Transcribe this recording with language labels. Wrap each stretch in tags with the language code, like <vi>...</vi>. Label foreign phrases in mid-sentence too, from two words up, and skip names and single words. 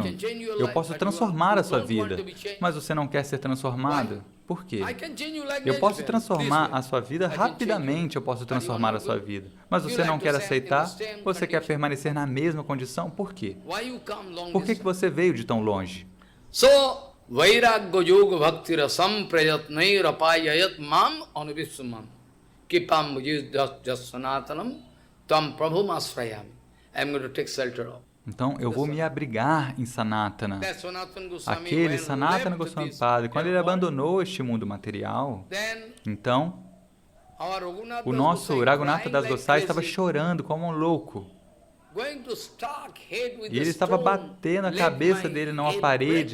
<pt>Eu posso transformar a sua vida, mas você não quer ser transformado. Por quê? Eu posso transformar a sua vida rapidamente, eu posso transformar a sua vida. Mas você não quer aceitar, você quer permanecer na mesma condição, por quê? Por que você veio de tão longe?</pt> <sa>Vairagya yoga bhakti rasam prayatnair apayayat mam anubhisumam. Kipam sanathanam tam prabhum asrayami.</sa> <en>I'm going to take shelter of.</en> <pt>Então, eu vou me abrigar em Sanatana. Aquele Sanatana Goswami Padre, quando ele abandonou este mundo material, então, o nosso Raghunatha Das Gosai estava chorando como um louco. E ele estava batendo a cabeça dele numa parede.</pt>